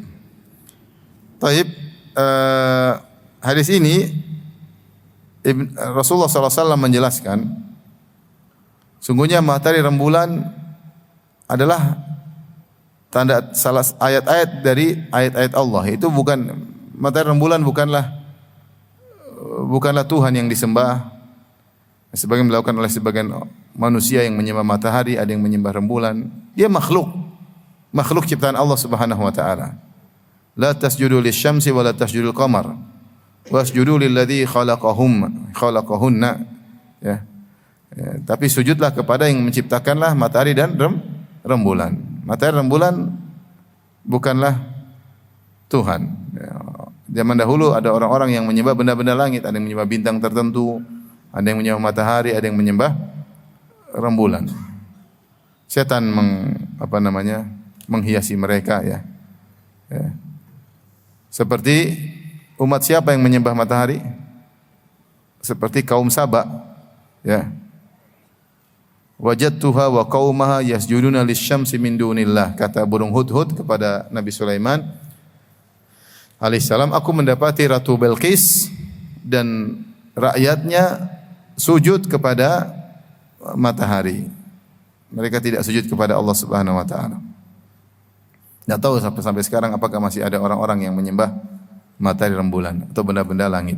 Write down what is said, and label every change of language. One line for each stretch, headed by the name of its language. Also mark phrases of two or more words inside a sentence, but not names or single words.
Indonesian: Taib, hadis ini Rasulullah SAW menjelaskan, sungguhnya matahari rembulan adalah tanda salah ayat-ayat dari ayat-ayat Allah. Itu bukan, matahari rembulan bukanlah Tuhan yang disembah. Sebagian dilakukan oleh sebagian manusia yang menyembah matahari, ada yang menyembah rembulan. Dia makhluk ciptaan Allah
Arabic: سبحانه وتعالى. لا تسجدوا للشمس ولا تسجدوا للقمر. واسجدوا للذي خلقهن.
Indonesian: Ya. Tapi sujudlah kepada yang menciptakanlah matahari dan rembulan. Matahari rembulan bukanlah Tuhan. Ya. Zaman dahulu ada orang-orang yang menyembah benda-benda langit, ada yang menyembah bintang tertentu, ada yang menyembah matahari, ada yang menyembah rembulan. Setan menghiasi mereka, ya. Seperti umat siapa yang menyembah matahari? Seperti kaum Saba, ya.
Arabic: وجدتها وقومها يسجدون للشمس من دون الله.
Indonesian: Kata burung hudhud kepada Nabi Sulaiman alaihissalam, aku mendapati Ratu Belqis dan rakyatnya sujud kepada matahari. Mereka tidak sujud kepada Allah
Arabic: سبحانه وتعالى.
Indonesian: Tidak tahu sampai sekarang apakah masih ada orang-orang yang menyembah matahari, rembulan atau benda-benda langit.